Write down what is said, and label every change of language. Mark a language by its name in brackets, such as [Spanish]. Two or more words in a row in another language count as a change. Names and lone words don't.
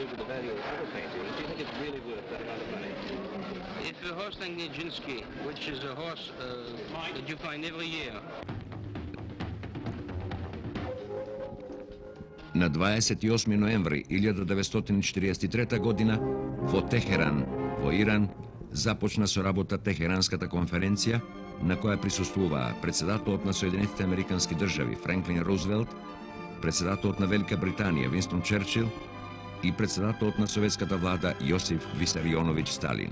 [English] value of other paintings, do you think it's really worth that amount of money? If a horse like Nijinsky, which is a horse that you find every year. [Macedonian] На 28 ноември 1943 година во Техеран, во Иран, започна со работа Техеранската конференција, на која присуствуваа председателот на Соединетите Американски држави Франклин Рузвелт, председателот на Велика Британија Винстон Черчил и председателот на советската влада Јосиф Висарионовиќ Сталин.